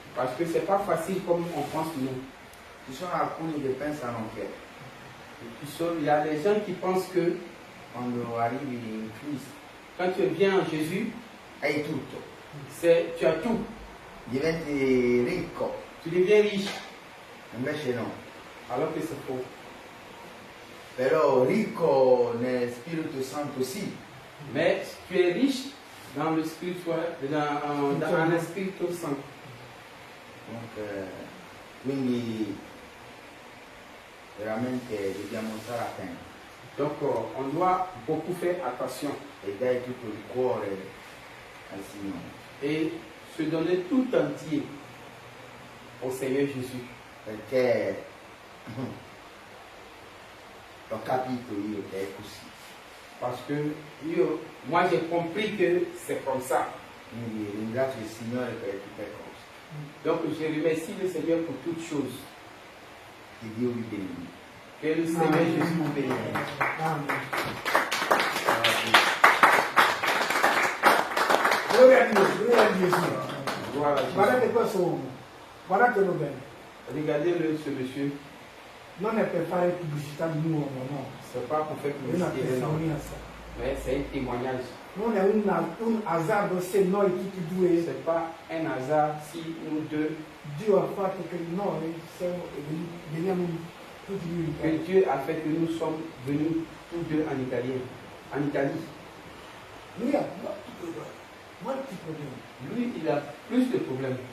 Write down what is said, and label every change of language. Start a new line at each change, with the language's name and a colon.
French: Parce que ce n'est pas facile comme on pense nous.
Italian: Ci sono alcuni che pensano che
French: Il y a des gens qui pensent que
Italian: quando arrivi in Cristo
French: quand tu viens en Jésus,
Italian: hai tutto,
French: tu as tout.
Italian: diventi ricco,
French: Tu deviens riche,
Italian: invece no.
French: alors que c'est faux.
Italian: Però ricco nel Spirito Santo sì,
French: Mais tu es riche dans le spirituel, dans un esprit saint.
Italian: quindi veramente dobbiamo stare attenti
French: Donc on doit beaucoup faire attention
Italian: e dare tutto il cuore al Signore,
French: et se donner tout entier au Seigneur Jésus.
Italian: perché l'ho capito io che è così.
French: Parce que moi j'ai compris que c'est comme ça.
Italian: Quindi ringrazio il Signore per tutte cose.
French: Donc je remercie le Seigneur pour toutes choses.
Italian: Che Dio vi benedica.
French: Que le Seigneur Amen. Jésus vous bénisse. Amen.
Italian: Gloria a Dio, gloria a Gesù.
French: Gloire à Jésus.
Italian: Guardate questo uomo, guardatelo bene.
French: Regardez-le, ce monsieur.
Italian: Non è per fare pubblicità di un uomo, no.
French: C'est pas pour faire
Italian: È una
French: publicité, non.
Italian: testimonianza.
French: Mais c'est un témoignage.
Italian: Non è un azzardo se noi tutti e due
French: C'est pas un hasard si nous deux,
Italian: Dio ha fatto che noi veniamo tutti due in
French: que
Italian: Italia.
French: Dieu a fait que nous sommes venus tous deux en Italie. En Italie.
Italian: Lui ha molti problemi,
French: Lui, il a plus de problèmes.